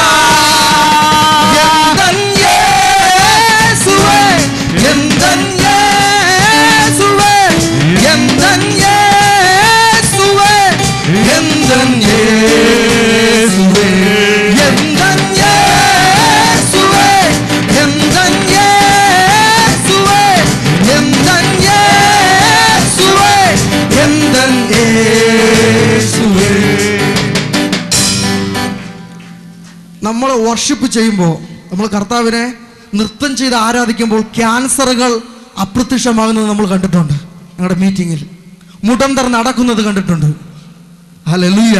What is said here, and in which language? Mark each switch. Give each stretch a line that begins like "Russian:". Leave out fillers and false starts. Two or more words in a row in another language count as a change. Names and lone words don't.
Tamil: எந்தன் இயேசுவே, எந்தன் இயேசுவே, எந்தன் இயேசுவே, எந்தன் இயேசுவே, எந்தன் இயேசுவே, எந்தன் இயேசுவே, எந்தன் இயேசுவே, எந்தன் இயேசுவே.
Malayalam: നമ്മൾ വർഷിപ്പ് ചെയ്യുമ്പോൾ, നമ്മൾ കർത്താവിനെ നൃത്തം ചെയ്ത് ആരാധിക്കുമ്പോൾ ക്യാൻസറുകൾ അപ്രത്യക്ഷമാകുന്നത് നമ്മൾ കണ്ടിട്ടുണ്ട്. ഞങ്ങളുടെ മീറ്റിങ്ങിൽ മുടന്തർ നടക്കുന്നത് കണ്ടിട്ടുണ്ട്. ഹല്ലേലൂയ.